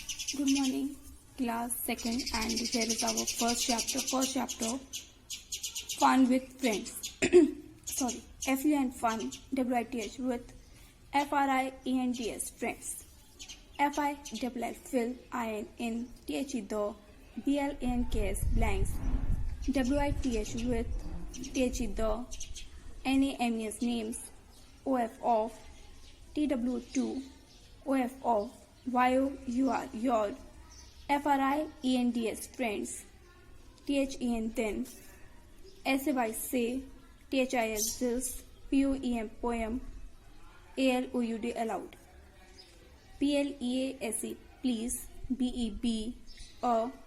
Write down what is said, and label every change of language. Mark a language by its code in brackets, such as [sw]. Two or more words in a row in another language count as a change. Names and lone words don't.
[en] Good morning, class second, and here is our first chapter. Fun with friends. Sorry, F-U-N fun, W-I-T-H with F-R-I-E-N-D-S friends. F-I-L-L fill, I-N-N, T-H-E the, B-L-A-N-K-S blanks, W-I-T-H with T-H-E the, N-A-M-E-S names, O-F of, T-W-2, O-F of, Y-O-U-R your, F-R-I-E-N-D-S friends, T-H-E-N then, S-A-Y say, T-H-I-S this, P-O-E-M poem, A-L-O-U-D allowed, P-L-E-A-S-E please, B-E-B a,